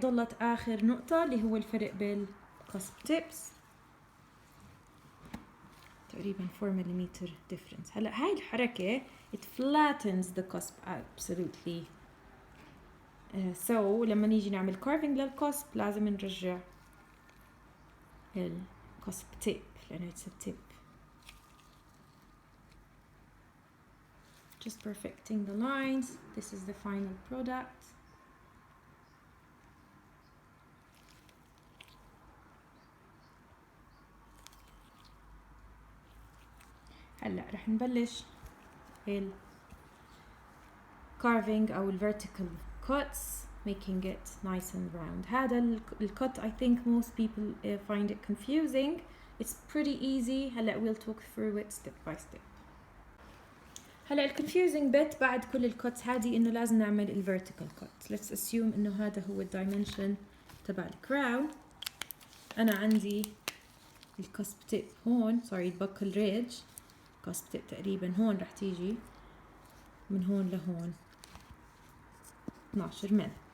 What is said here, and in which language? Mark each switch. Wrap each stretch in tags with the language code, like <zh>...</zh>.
<ar>ضلت آخر نقطة اللي هو الفرق بالقصب tips. تقريبا 4 ملم difference. هلا هاي الحركة</ar> <en>it flattens the cusp absolutely.</en> <ar>So لما نيجي نعمل carving للقصب لازم نرجع القصب tip لأنه</ar> <en>it's a tip. Just perfecting the lines. This is the final product.</en> <ar>هلا رح نبلش ال carving أو ال vertical cuts,</ar> <en>making it nice and round.</en> <ar>هذا ال cut</ar> <en>I think most people find it confusing. It's pretty easy.</en> <ar>هلا</ar> <en>we'll talk through it step by step.</en> <ar>هلا ال confusing bit بعد كل ال cuts هذه إنه لازم نعمل ال vertical cut.</ar> <en>Let's assume</en> <ar>إنه هذا هو ال dimension تبع ال crown. أنا عندي ال cusp tip هون،</ar> <en>sorry</en> <ar>الbuckle ridge. cusp tip تقريبا هون رح تيجي من هون لهون 12 مل.</ar>